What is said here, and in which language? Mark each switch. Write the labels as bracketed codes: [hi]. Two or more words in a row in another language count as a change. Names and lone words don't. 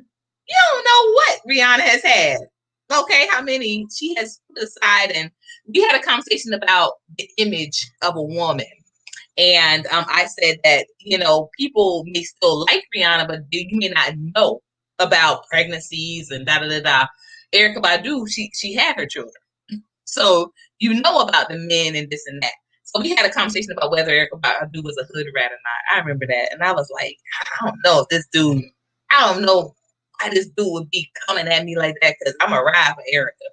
[en] You don't know what Rihanna has had. Okay, how many she has put aside. And we had a conversation about the image of a woman. And I said that, people may still like Rihanna, but you may not know about pregnancies and da-da-da-da. Erykah Badu, she had her children. So you know about the men and this and that. So we had a conversation about whether Erykah Badu was a hood rat or not. I remember that. And I was like, I don't know why this dude would be coming at me like that, because I'm a ride for Erykah.